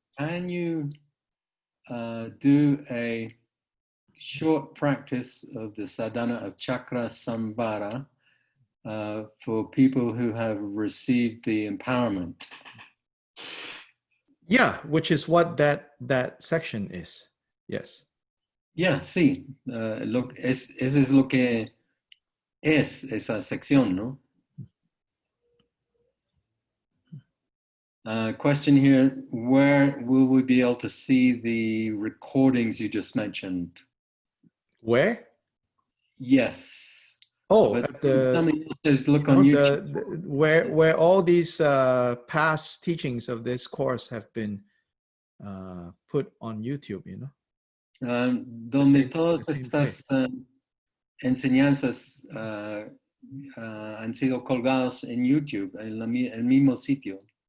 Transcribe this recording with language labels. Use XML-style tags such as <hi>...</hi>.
<en>Can you do a short practice of the sadhana of chakra sambara for people who have received the empowerment? Yeah, which is what that section is. Yes. Yeah,</en> <es>sí. Eso es lo que es esa sección, ¿no?</es> <en>Question here, where will we be able to see the recordings you just mentioned? Where? Yes. Oh, but at the, somebody says look on YouTube. Where all these past teachings of this course have been put on YouTube,</en> <es>Donde todas estas enseñanzas han sido colgados en YouTube, en el mismo sitio.</es>